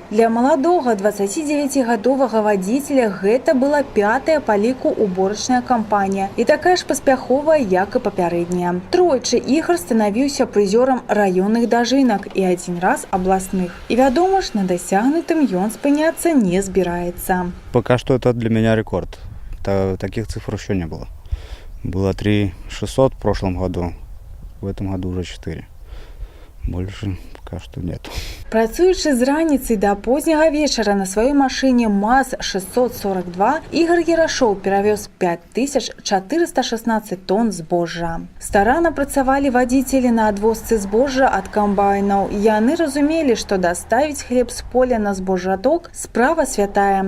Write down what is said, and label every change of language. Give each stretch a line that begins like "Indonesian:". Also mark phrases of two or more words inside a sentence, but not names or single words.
Belarusian: Для маладога 29-гадовага вадзіцеля гэта была 5-я па ліку уборачная кампанія і такая ж паспяховая, як і папярэдняя. Тройчы Ігор станавіўся прызёрам раённых дажынак і 1 раз абласных. І вядома ж, на дасягнутым ён спыняцца не збіраецца.
Russian: Пока что это для меня рекорд. Таких цифр еще не было. Было 3600 в прошлом году, в этом году уже 4. Больше пока что нет.
Belarusian: Працуючы з раніцы да позняга вечара на сваёй машыне МАЗ-642, Ігор Ярашоў перавёз 5416 тонн збожжа. Старанна працавалі вадзіцелі на адвозцы збожжа ад камбайнаў. Яны разумелі, што даставіць хлеб з поля на збожжаток – справа святая.